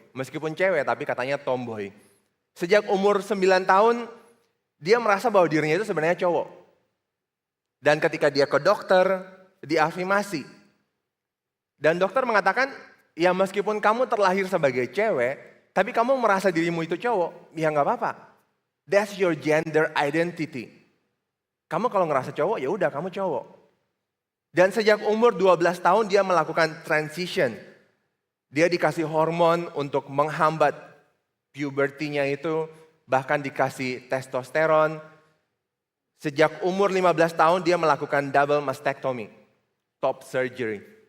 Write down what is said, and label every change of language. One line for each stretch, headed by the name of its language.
Indonesian: Meskipun cewek tapi katanya tomboy. Sejak umur 9 tahun dia merasa bahwa dirinya itu sebenarnya cowok. Dan ketika dia ke dokter, diafirmasi. Dan dokter mengatakan, ya meskipun kamu terlahir sebagai cewek, tapi kamu merasa dirimu itu cowok, ya nggak apa-apa.
English: That's your gender identity.
Indonesian: Kamu kalau ngerasa cowok, ya udah kamu cowok. Dan sejak umur 12 tahun dia melakukan transition. Dia dikasih hormon untuk menghambat pubertinya itu, bahkan dikasih testosteron. Sejak umur 15 tahun dia melakukan double mastectomy, top surgery.